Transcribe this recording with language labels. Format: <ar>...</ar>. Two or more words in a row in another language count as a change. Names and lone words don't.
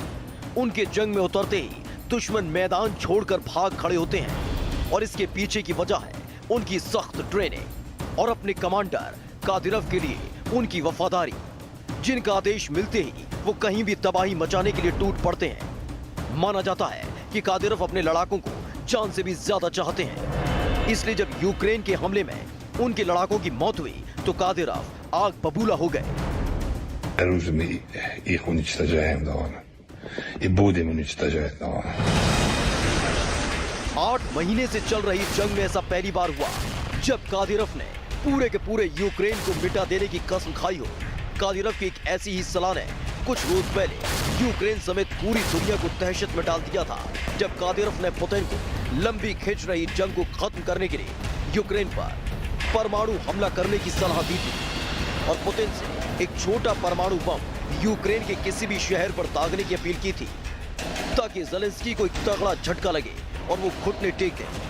<hi>उनके जंग में उतरते ही दुश्मन मैदान छोड़कर भाग खड़े होते हैं और इसके पीछे की वजह है उनकी सख्त ट्रेनिंग और अपने कमांडर कादिरोव के लिए उनकी वफादारी, जिनका आदेश मिलते ही वो कहीं भी तबाही मचाने के लिए टूट पड़ते हैं। माना जाता है कि कादिरोव अपने लड़ाकों को जान से भी ज्यादा चाहते हैं, इसलिए जब यूक्रेन के हमले में उनके लड़ाकों की मौत हुई तो कादिरोव आग बबूला हो गए।</hi> <ru>их уничтожаем, да, и будем уничтожать, да.</ru> <hi>8 महीने से चल रही जंग में ऐसा पहली बार हुआ जब कादिरोव ने पूरे के पूरे यूक्रेन को मिटा देने की कसम खाई हो। कादिरोव की एक ऐसी ही सलाह ने कुछ रोज पहले यूक्रेन समेत पूरी दुनिया को दहशत में डाल दिया था, जब कादिरोव ने पुतिन को लंबी खिंच रही जंग को खत्म करने के लिए यूक्रेन पर परमाणु हमला करने की सलाह दी थी और पुतिन से एक छोटा परमाणु बम यूक्रेन के किसी भी शहर पर दागने की अपील की थी, ताकि ज़ेलेंस्की को एक तगड़ा झटका लगे और वो घुटने टेक दे।</hi>